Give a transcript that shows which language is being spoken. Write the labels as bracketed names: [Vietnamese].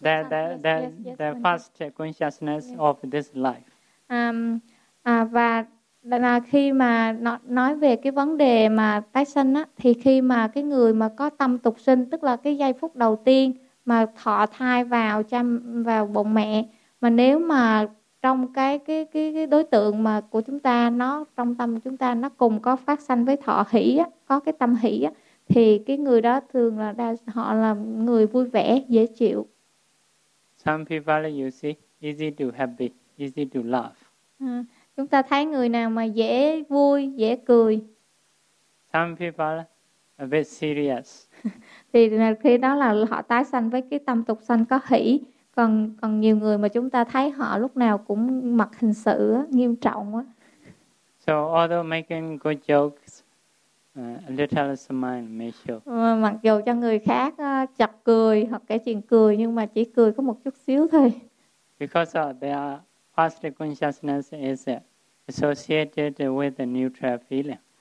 [English] The first consciousness of this life. [Vietnamese] Là khi mà nói về cái vấn đề mà tái sinh á, thì khi mà cái người mà có tâm tục sinh, tức là cái giây phút đầu tiên mà thọ thai vào vào bụng mẹ, mà nếu mà trong cái đối tượng mà của chúng ta, nó trong tâm chúng ta nó cùng có phát sanh với thọ hỷ á, có cái tâm hỷ á, thì cái người đó thường là họ là người vui vẻ, dễ chịu. [English] Some people you see easy to happy, easy to love. [Vietnamese] Chúng ta thấy người nào mà dễ vui, dễ cười. [English] Some people a bit serious. [Vietnamese] Thì khi đó là họ tái sanh với cái tâm tục sanh có hỷ. Còn nhiều người mà chúng ta thấy họ lúc nào cũng mặt hình sự á, nghiêm trọng á. [English] So although making good jokes, a little smile may show. [Vietnamese] Mặc dù cho người khác chọc cười hoặc cái chuyện cười, nhưng mà chỉ cười có một chút xíu thôi. [English] Because they are first consciousness is associated with the neutral feeling.